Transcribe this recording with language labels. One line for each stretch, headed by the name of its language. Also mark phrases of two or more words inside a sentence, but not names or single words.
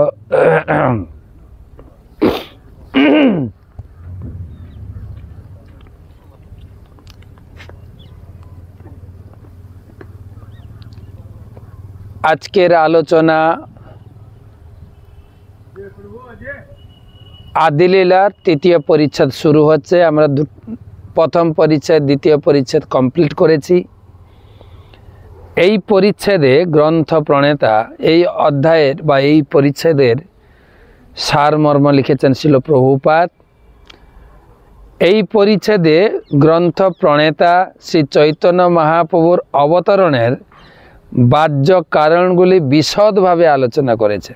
Bangla: আজকের আলোচনা আদিলীলার তৃতীয় পরিচ্ছেদ শুরু হচ্ছে। আমরা প্রথম পরিচ্ছেদ দ্বিতীয় পরিচ্ছেদ কমপ্লিট করেছি। এই পরিচ্ছেদে গ্রন্থ প্রণেতা এই অধ্যায়ের বা এই পরিচ্ছেদের সারমর্ম লিখেছেন শিল প্রভুপাদ। এই পরিচ্ছেদে গ্রন্থ প্রণেতা শ্রী চৈতন্য মহাপ্রভুর অবতরণের বাহ্য কারণগুলি বিশদভাবে আলোচনা করেছেন।